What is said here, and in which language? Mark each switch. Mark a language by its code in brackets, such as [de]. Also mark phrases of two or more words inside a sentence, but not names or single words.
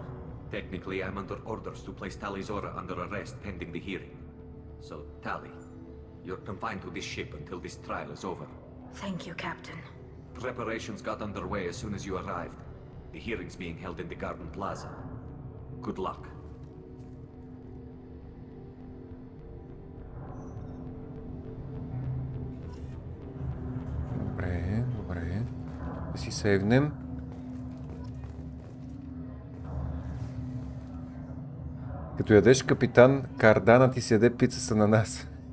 [en] Technically, I'm under orders to place Tali Zora under arrest pending the hearing. So, Tali, you're confined to this ship until this trial is over. Thank you, Captain. Preparations got underway as soon as you arrived. The hearing's being held in the Garden Plaza. Good luck. [bg] Добре. Да си сейвнем. Като ядеш капитан, карданът ти си яде пица с ананас.